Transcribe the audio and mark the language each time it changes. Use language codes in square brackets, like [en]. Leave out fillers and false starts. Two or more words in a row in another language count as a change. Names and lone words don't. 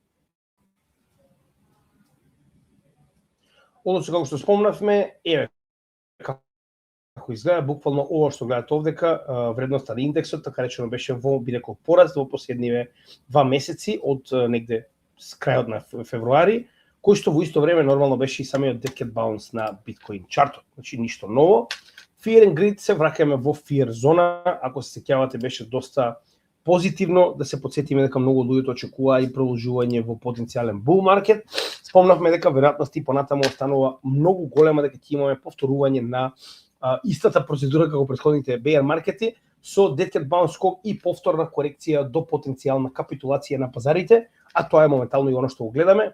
[mk] Односно како што спомнавме, еве како изгледа буквално ова што гледате овдека, вредноста на индексот така речено беше во би рекол пораст во последниве 2 месеци од негде с крајот на февруари, кој што во исто време нормално беше и самиот [en] Dead Cat Bounce [mk] на Bitcoin чартот. Значи ништо ново. [en] Fear and Greed [mk] се враќаме во fear зона, ако се сеќавате беше доста позитивно, да се потсетиме дека многу луѓето очекуваа и продолжување во потенцијален bull маркет. Спомнавме дека веројатноста и понатаму останува многу голема дека ќе имаме повторување на истата процедура како претходните bear маркети со [en] Dead Cat Bounce [mk] скок и повторна корекција до потенцијална капитулација на пазарите, а тоа е моментално и оно што го гледаме.